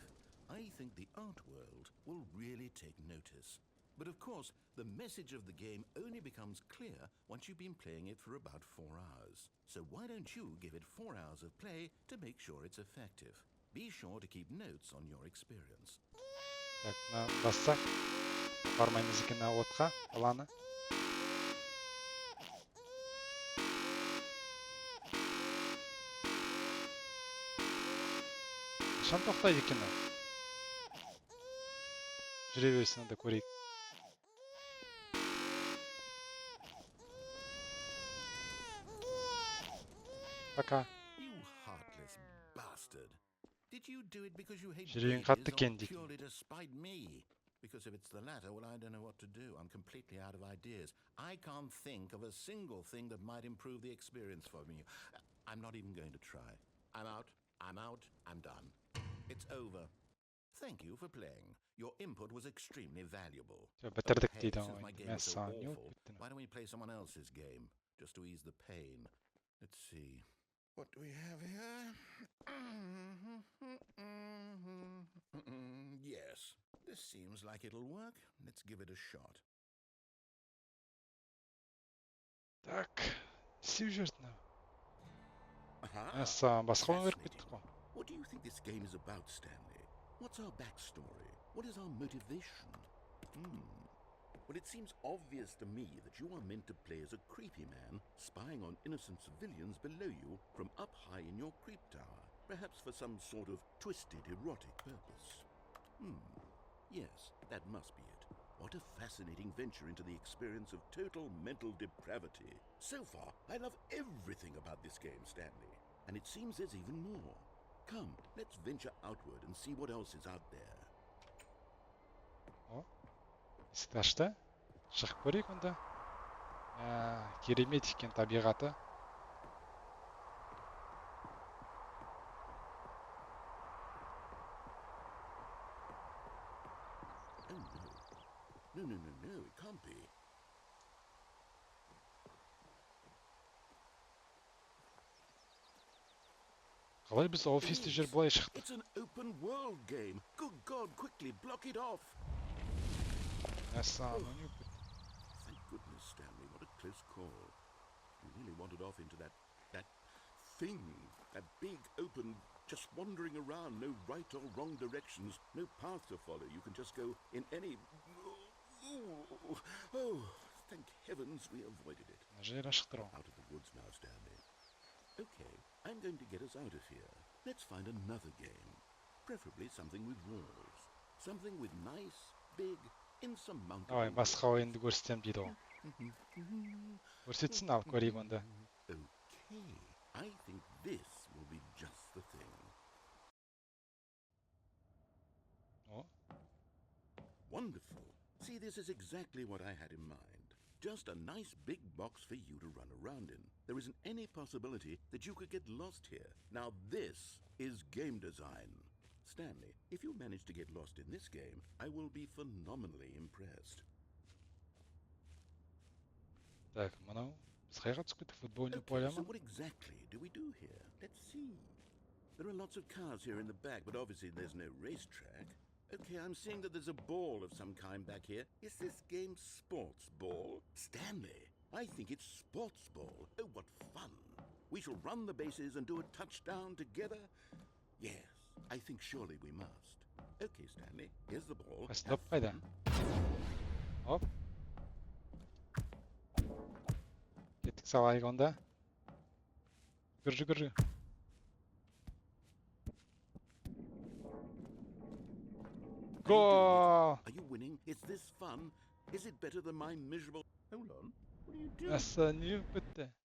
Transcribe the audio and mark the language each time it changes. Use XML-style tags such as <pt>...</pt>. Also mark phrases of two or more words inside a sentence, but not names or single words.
<en>I think the art world will really take notice. But of course, the message of the game only becomes clear once you've been playing it for about 4 hours. So why don't you give it 4 hours of play to make sure it's effective? Be sure to keep notes on your experience.</en> <kk>Так, бассақ. Бармаймыз екен отқа, аланы. Қашан тоқтайды екен ол? Жүре берсін да көрейік. Пока.</kk> <en>You heartless bastard. Did you do it because you hate</en> <kk>Жүрегің</kk> <en>babies</en> <kk>қатты</kk> <en>or</en> <kk>екен дейін.</kk> <en>purely to spite me? Because if it's the latter, well, I don't know what to do. I'm completely out of ideas. I can't think of a single thing that might improve the experience for me. I'm not even going to try. I'm out. I'm done. It's over. Thank you for playing. Your input was extremely valuable.</en> <kk>Бітірдік</kk> <en>Hey,</en> <kk>дейді</kk> <en>since my</en> <kk>ойын.</kk> <en>game is so</en> <kk>Мәссаған, не</kk> <en>awful,</en> <kk>болып біттің?</kk> <en>why don't we play someone else's game, just to ease the pain? Let's see. What do we have here? Yes, this seems like it'll work. Let's give it a shot.</en> <kk>Так, сүйіп жүрді.</kk> <en>Aha!</en> <kk>Мәссаған, басқа ойын көріп кеттік қой.</kk> <en>What do you think this game is about, Stanley? What's our backstory? What is our motivation? Well, it seems obvious to me that you are meant to play as a creepy man spying on innocent civilians below you from up high in your creep tower, perhaps for some sort of twisted erotic purpose. Yes, that must be it. What a fascinating venture into the experience of total mental depravity. So far, I love everything about this game, Stanley. And it seems there's even more. Come, let's venture outward and see what else is out there.</en> <kk>Есікті ашты. Шығып көрейік онда. Керемет екен табиғаты.</kk> <en>Oh no. No, it can't be.</en> <kk>Қалай біз офисте жүріп былай шықтық?</kk> <en>It's an open world game. Good God, quickly block it off. Мәссаған, не болып бітті? Thank goodness, Stanley. What a close call. You really wandered off into that thing. That big, open, just wandering around. No right or wrong directions. No path to follow. You can just go in any... Oh, thank heavens we avoided it.</en> <kk>Жер ашықтыр ол.</kk> <en>Out of the woods now, Stanley. Okay, I'm going to get us out of here. Let's find another game. Preferably something with walls. Something with nice, big, insurmountable...</en> <kk>Давай, басқа ойынды көрсетем дейді ол. Көрсетсін, ал көрейік онда.</kk> <en>Okay, I think this will be just the thing. О, Wonderful. See, this is exactly what I had in mind. Just a nice big box for you to run around in. There isn't any possibility that you could get lost here. Now this is game design. Stanley, if you manage to get lost in this game, I will be phenomenally impressed.</en> <kk>так, мынау. Біз қайға түсіп кеттік, футбольный</kk> <en>Okay,</en> <kk>поля</kk> <en>so</en> <kk>ма?</kk> <en>what exactly do we do here? Let's see. There are lots of cars here in the back, but obviously there's no racetrack. Okay, I'm seeing that there's a ball of some kind back here. Is this game sports ball? Stanley, I think it's sports ball. Oh, what fun. We shall run the bases and do a touchdown together. Yes, I think surely we must. Okay, Stanley, here's the ball.</en> <kk>Стоп,</kk> <en>Have</en> <kk>қайда?</kk> <en>fun.</en> <kk>Оп. Кеттік салайық онда. Жүгір. Гол!</kk> <en>Are you winning? Is this fun? Is it better than my miserable... Hold on. What are you doing?</en> <kk>Мәссаған, не болып бітті?</kk>